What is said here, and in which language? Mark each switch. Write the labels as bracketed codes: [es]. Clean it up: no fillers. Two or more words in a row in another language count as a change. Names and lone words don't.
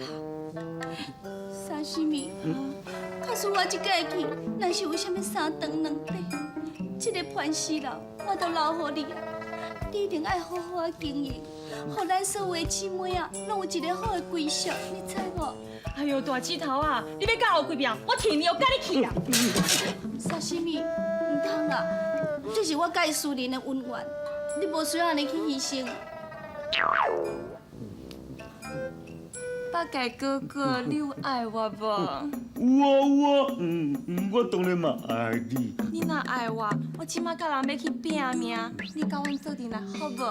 [nan] 三十米，可是我这届去，若是有啥物三长两短，这个磐石楼我都留互你啊。你一定爱好好的经营，互咱所有的姊妹啊，拢有一个好的归宿，你知无？哎呦，大指头啊！你要甲后几边？我替你又甲你去啊！三十米，唔通啊！这是我甲伊私人的恩怨，你无需要安尼去牺牲。八戒哥哥，你有爱我无？有啊，我当然嘛爱你。你若爱我，我即马甲人要去拼命，你甲阮做阵来好无？